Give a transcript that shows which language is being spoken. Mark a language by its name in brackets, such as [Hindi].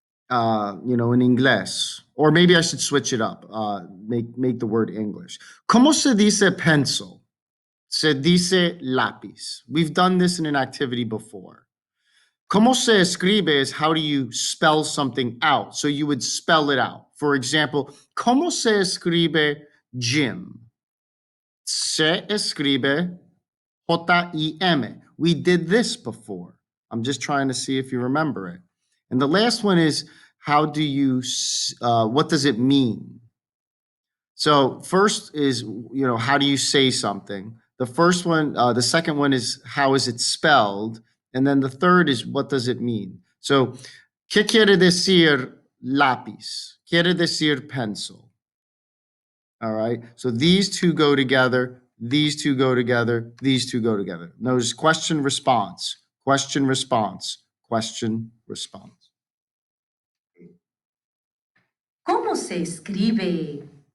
[English] In English. Or maybe I should switch it up. Make the word English. [Spanish] ¿Cómo se dice pencil? Se dice lápiz. [English] We've done this in an activity before. [Spanish] ¿Cómo se escribe [English] is how do you spell something out? So you would spell it out. For example, [Spanish] ¿cómo se escribe gym? Se escribe J-I-M. [English] We did this before. I'm just trying to see if you remember it. And the last one is, how do you, what does it mean? So first is, how do you say something? The first one, the second one is, how is it spelled? And then the third is, what does it mean? [Spanish] So, ¿qué quiere decir lápiz? Quiere decir pencil. [English] All right. So these two go together. These two go together. These two go together. Notice question, response, question, response, question, response. [Spanish] ¿Cómo se escribe?